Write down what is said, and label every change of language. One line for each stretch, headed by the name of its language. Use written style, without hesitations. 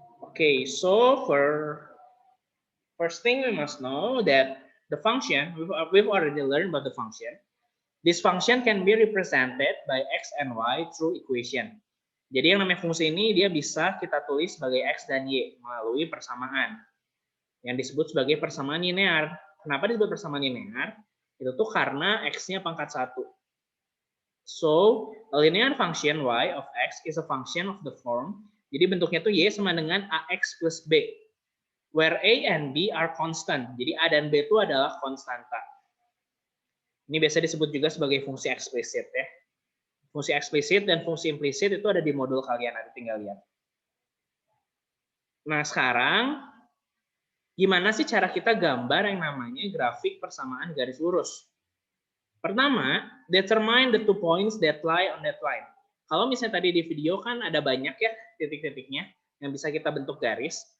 English: Okay, so first thing we must know that the function, we've already learned about the function. This function can be represented by X and Y through equation.
Indonesian: Jadi yang namanya fungsi ini dia bisa kita tulis sebagai X dan Y melalui persamaan yang disebut sebagai persamaan linear. Kenapa disebut persamaan linear? Itu tuh karena X-nya pangkat 1.
English: So, a linear function Y of X is a function of the form.
Indonesian: Jadi bentuknya tuh Y sama dengan AX plus B.
English: Where A and B are constant.
Indonesian: Jadi A dan B itu adalah konstanta. Ini biasa disebut juga sebagai fungsi eksplisit ya. Fungsi eksplisit dan fungsi implisit itu ada di modul kalian, nanti tinggal lihat. Nah, sekarang gimana sih cara kita gambar yang namanya grafik persamaan garis lurus?
English: Pertama, determine the 2 points that lie on that line.
Indonesian: Kalau misalnya tadi di video kan ada banyak ya titik-titiknya yang bisa kita bentuk garis.